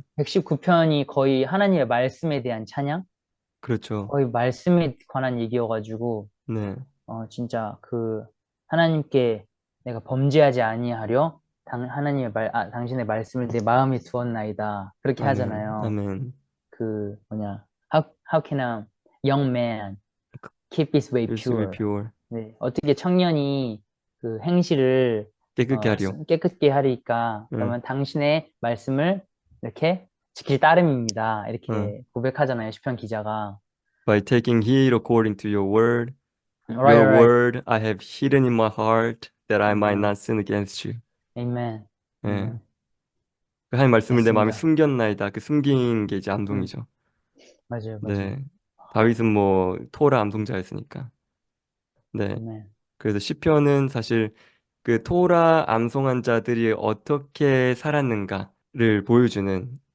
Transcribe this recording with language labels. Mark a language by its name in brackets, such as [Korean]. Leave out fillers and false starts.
[Korean] 119편이 거의 하나님의 말씀에 대한 찬양? 그렇죠. 거의 말씀에 관한 얘기여가지고 네. 진짜 그 하나님께 내가 범죄하지 아니하려 하나님의 당신의 말씀을 내 마음에 두었나이다. 그렇게 아멘. 하잖아요. 아멘. [English] 그 뭐냐 how can a young man keep his way Peace be pure? pure. [Korean] 네, 어떻게 청년이 그 행실을 깨끗게 하리오. 깨끗게 하리까? 응. 그러면 당신의 말씀을 이렇게 지킬 따름입니다. 응. 이렇게 고백하잖아요. 시편 기자가. [English] By taking heed according to your word. Right, Your right. word I have hidden in my heart that I might Amen. not sin against you. Amen. [Korean] 예. [English] Amen. [Korean] 그 하나님 말씀을 내 마음에 맞습니다. 숨겼나이다. 그 숨긴 게 이제 음, 암송이죠. 맞아요, 맞아요. 네. 다윗은 뭐 토라 암송자였으니까. 네. [English] Amen. [Korean] 그래서 시편은 사실 그 토라 암송한 자들이 어떻게 살았는가를 보여주는 그죠.